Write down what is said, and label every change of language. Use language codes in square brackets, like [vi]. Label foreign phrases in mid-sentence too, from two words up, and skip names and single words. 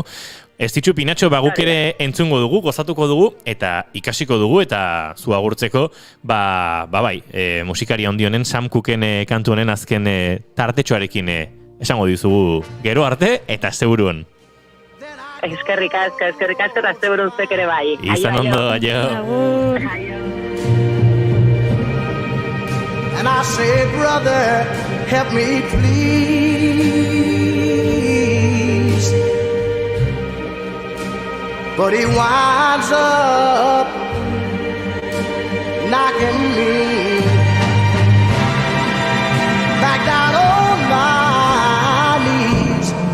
[eu] Ez ditxu, Pinatxo, guk ere entzungo dugu, gozatuko dugu, eta ikasiko dugu, eta zu agurtzeko, bai, musikari handionen, Sam Cooken kantu honen azken tartetxoarekin esango dizugu gero arte, eta zeburuan. Eskerrik asko, eta zeburun zek ere bai. Izan ondo, aio. [en] And I say, brother, help me please. But he winds up knocking me back down on my knees.